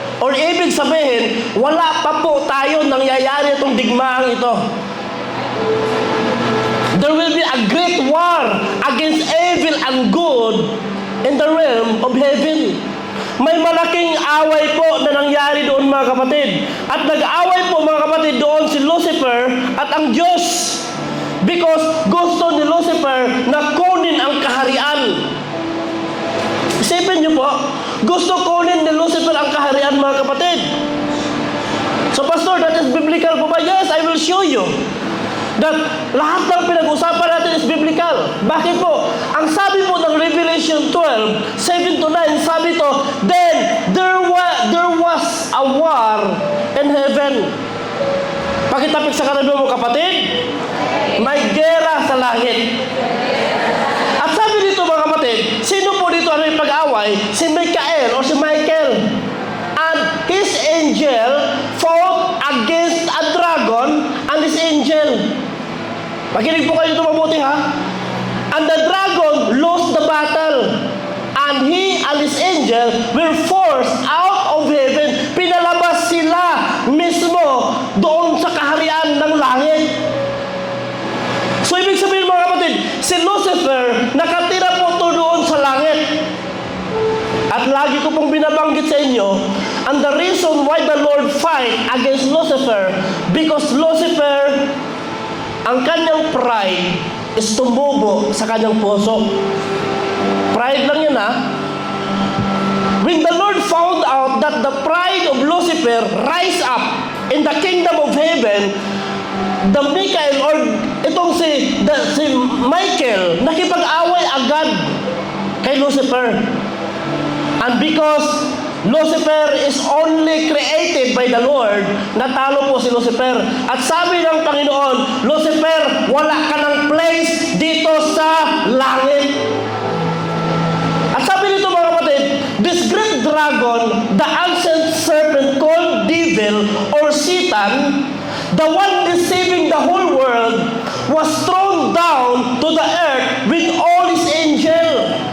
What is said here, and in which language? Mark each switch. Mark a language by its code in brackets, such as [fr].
[tl] Or ibig sabihin, wala pa po tayo nangyayari itong digmaang ito. [en] There will be a great war against evil and good in the realm of heaven. [tl] May malaking away po na nangyari doon, mga kapatid. At nag-away po, mga kapatid, doon si Lucifer at ang Diyos. Because gusto ni Lucifer na kunin ang kaharian. Isipin niyo po, gusto kunin ni Lucifer ang kaharian, mga kapatid. [en] So, Pastor, that is biblical po ba? Yes, I will show you that [tl] lahat ng pinag-usapan natin [en] is biblical. [tl] Bakit po? Ang sabi po ng [en] Revelation 12, 7-9, [tl] sabi to, [en] then there was a war in heaven. [tl] Pakitapik sa katabi mo, kapatid, may gera sa langit. At sabi dito, mga kapatid, sino po dito ang may pag-away? Si Michael o si Michael. [en] And his angel fought against a dragon and his angel. [tl] Makinig po kayo dito mabuti, ha? [en] And the dragon lost the battle. And he and his angel were forced out of heaven. [tl] Pinalabas sila mismo doon sa kaharian ng langit. So, ibig sabihin, mga kapatid, si Lucifer, nakatira po ito doon sa langit. At lagi ko pong binabanggit sa inyo, [en] and the reason why the Lord fight against Lucifer, because Lucifer, [tl] ang kanyang [en] pride is [tl] tumubo sa kanyang puso. [en] Pride [tl] lang yan, ha? [en] When the Lord found out that the pride of Lucifer rise up in the kingdom of heaven, the Michael or [tl] itong si Michael nakipag-away agad kay Lucifer. [en] And because Lucifer is only created by the Lord, [tl] natalo po si Lucifer. At sabi ng Panginoon, Lucifer, wala ka ng place dito sa langit. At sabi nito, mga kapatid, [en] this great dragon, the ancient serpent called devil or Satan, the one deceiving the whole world, was thrown down to the earth with all his angels.